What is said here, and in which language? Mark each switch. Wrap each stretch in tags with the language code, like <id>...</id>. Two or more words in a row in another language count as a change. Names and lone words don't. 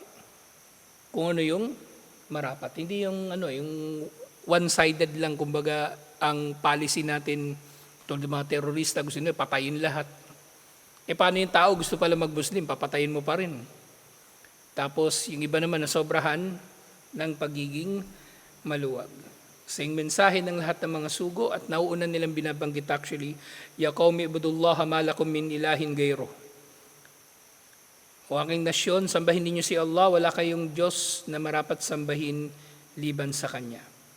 <tl>Hindi yung one-sided lang, kumbaga ang policy natin tulad ng mga terorista, gusto nila patayin lahat. Paano yung tao gusto pala mag-Muslim, papatayin mo pa rin. Tapos yung iba naman na sobrahan ng pagiging maluwag. Sa mensahe ng lahat ng mga sugo at nauunan nilang binabanggit actually,</tl> <ar>ya qaumi ibudullaha ma lakum min ilahin ghayruh.</ar> <tl>O aking nasyon, sambahin ninyo si Allah, wala kayong Diyos na marapat sambahin liban sa Kanya.</tl>